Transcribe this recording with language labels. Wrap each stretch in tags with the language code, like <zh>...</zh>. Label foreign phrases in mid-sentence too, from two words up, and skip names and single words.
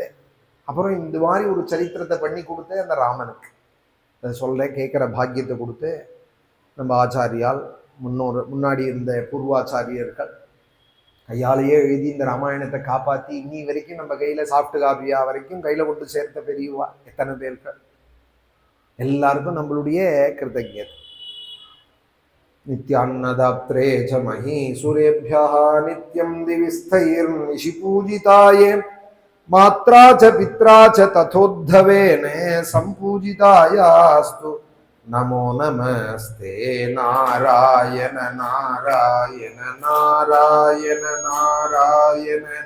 <ta>அப்புறம் இந்த மாதிரி ஒரு சரித்திரத்தை பண்ணி கொடுத்து அந்த ராமனுக்கு அதை சொல்ல கேட்குற பாக்கியத்தை கொடுத்து நம்ம ஆச்சாரியால் முன்னாடி இருந்த பூர்வாச்சாரியர்கள் கையாலேயே எழுதி இந்த ராமாயணத்தை காப்பாற்றி இன்னி வரைக்கும் நம்ம கையில</ta> <en>soft copya</en> <ta>வரைக்கும் கையில கொண்டு சேர்த்த பெரியவா எத்தனை பேர்கள். எல்லாருக்கும் நம்மளுடைய கிருதஜதை.</ta> <sa>नित्यान्नदात्रे च महीसुरेभ्यः नित्यं दिवि स्थैर्निशि पूजिताये मात्रा च पित्रा च तथोद्धवेन सम्पूजितायास्तु नमो नमस्ते नारायण नारायण नारायण नारायण</sa>